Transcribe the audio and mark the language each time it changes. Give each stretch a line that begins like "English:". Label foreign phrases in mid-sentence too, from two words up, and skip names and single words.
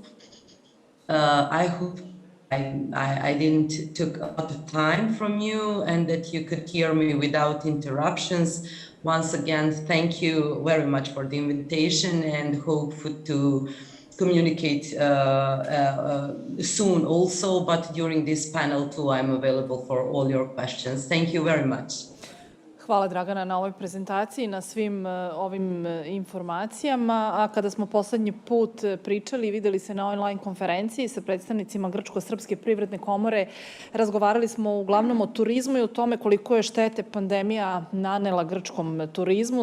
English: I hope I didn't took a lot of time from you and that you could hear me without interruptions. Once again, thank you very much for the invitation, and hope to communicate soon also, but during this panel too, I'm available for all your questions. Thank you very much.
Serbian: Hvala Dragana na ovoj prezentaciji, na svim ovim informacijama. A kada smo poslednji put pričali i videli se na online konferenciji sa predstavnicima Grčko-srpske privredne komore, razgovarali smo uglavnom o turizmu i o tome koliko je štete pandemija nanela grčkom turizmu.